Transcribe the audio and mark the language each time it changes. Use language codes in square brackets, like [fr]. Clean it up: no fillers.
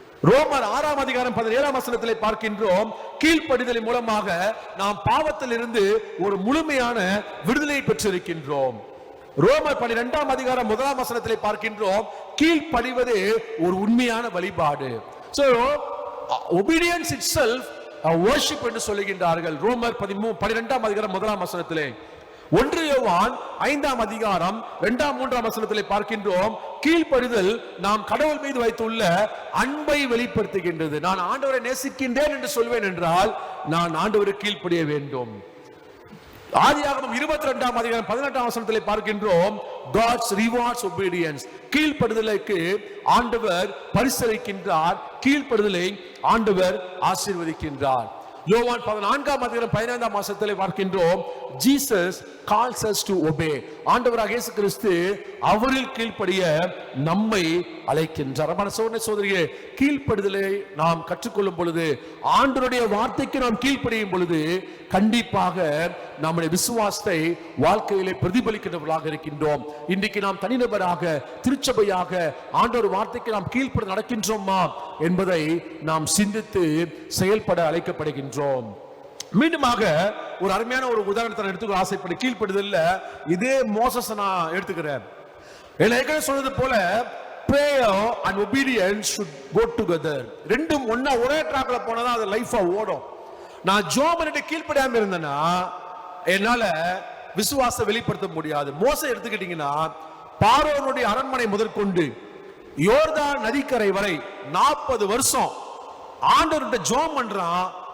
[ta] ரோமர் 6 அதிகாரம் 17 வசனத்திலே பார்க்கின்றோம், கீழ்ப்படிதலின் மூலமாக நாம் பாவத்தில் இருந்து ஒரு முழுமையான விடுதலை பெற்றிருக்கின்றோம். ரோமர் 12 அதிகாரம் 1 வசனத்திலே பார்க்கின்றோம், கீழ்ப்படிவதே ஒரு உண்மையான வழிபாடு. [en] So obedience itself a worship [ta] என்று சொல்லுகின்றார்கள். ரோமர் 12 அதிகாரம் 1 வசனத்திலே. 1 யோவான் 5 அதிகாரம் 2-3 வசனத்திலே பார்க்கின்றோம், கீழ்ப்படிதல் நாம் கடவுள் மீது வைத்துள்ள அன்பை வெளிப்படுத்துகின்றது. நான் ஆண்டவரை நேசிக்கின்றேன் என்று சொல்வேன் என்றால் நான் ஆண்டவருக்கு கீழ்ப்படிய வேண்டும். ஆதியாகமம் 22 அதிகாரம் 18 வசனத்திலே பார்க்கின்றோம், [en] God's rewards obedience. [ta] கீழ்ப்படிதலுக்கு ஆண்டவர் பரிசளிக்கின்றார், கீழ்ப்படிதலை ஆண்டவர் ஆசீர்வதிக்கின்றார். யோவான் 14 அதிகாரம் 15 வசனத்திலே பார்க்கின்றோம், [en] Jesus calls us to obey. [ta] ஆண்டவராகிய இயேசு கிறிஸ்து அவரில் கீழ்ப்படிய நம்மை அழைக்கின்றார். அன்பான சகோதரனே சகோதரியே, கீழ்ப்படிதலை நாம் கற்றுக்கொள்ளும் பொழுது, ஆண்டவருடைய வார்த்தைக்கு நாம் கீழ்ப்படியும் பொழுது கண்டிப்பாக நம்முடைய விசுவாசத்தை வாழ்க்கையிலே பிரதிபலிக்கின்றவர்களாக இருக்கின்றோம். இன்றைக்கு நாம் தனிநபராக திருச்சபையாக ஆண்டவர் வார்த்தைக்கு நாம் கீழ்ப்படி நடக்கின்றோமா என்பதை நாம் சிந்தித்து செயல்பட அழைக்கப்படுகின்றோம். மீண்டுமாக ஒரு அருமையான ஒரு உதாரணத்தை எடுத்துக்க ஆசைப்படு. கீழ்ப்படுதல்ல இதே மோசஸ் நான் எடுத்துக்கிறேன். ஏற்கனவே சொன்னது போல [en] prayer and obedience should go together. [ta] ரெண்டும் ஒண்ணா ஒரே ட்ராக்ல போனதா அது லைஃபா ஓடும். நான் ஜெபம் பண்ணிட்டு கீழ்ப்படியாம இருந்தேன்னா என்னால விசுவாசத்தை வெளிப்படுத்த முடியாது. மோசே எடுத்துக்கிட்டீங்கன்னா பார்வோனுடைய அரண்மனை முதற்கொண்டு யோர்தான் நதிக்கரை வரை 40 வருஷம் ஆண்டவர்கிட்ட ஜெபம் பண்றான்.